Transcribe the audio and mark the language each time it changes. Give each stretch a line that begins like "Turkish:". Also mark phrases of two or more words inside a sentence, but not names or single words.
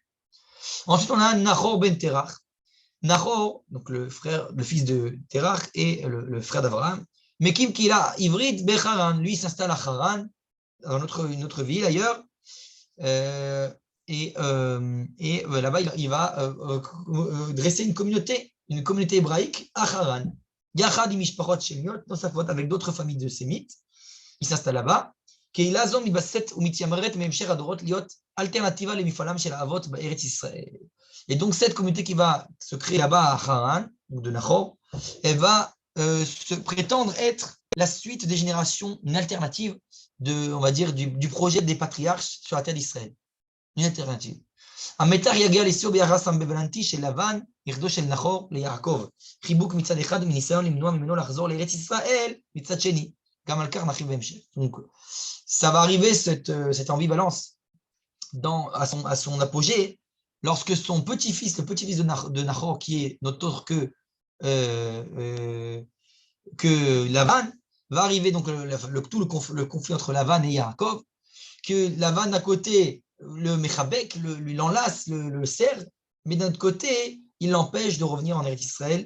French: Ensuite, on a Nahor ben Terach. Nahor, donc le fils de Terach et le frère d'Abraham,
Hebrew: מקים קהילה עברית בחרן,
French: lui s'installe à Haran, dans une autre ville ailleurs, là-bas il va dresser une communauté hébraïque à Haran.
Hebrew: יחד משפחות שמיות,
French: avec d'autres familles de sémites, il s'installe là-bas.
Hebrew: קהילה זו מתבססת ומתיימרת מהמשך הדורות להיות אלטרנטיבה למפעלם של האבות בארץ ישראל.
French: Et donc, cette communauté qui va se créer là-bas à Haran, donc de Nahor, elle va se prétendre être la suite des générations, une alternative on va dire, du projet des patriarches sur la terre d'Israël. Une alternative.
Hebrew: המתח יגיע לשיאו ביחס המבלנתי של לבן, נכדו של נחור ליעקב. חיבוק מצד אחד ומניסיון למנוע ממנו לחזור לארץ ישראל מצד שני. גם על כך נרחיב בהמשך.
French: Donc, ça va arriver cette ambivalence à son apogée lorsque son petit-fils, le petit-fils de Nahor, qui est notre autre que Lavan, va arriver donc le conflit entre Lavan et Yaakov, que Lavan à côté le Mechabek, lui l'enlace, le serre, mais d'un autre côté, il l'empêche de revenir en Eretz Israël.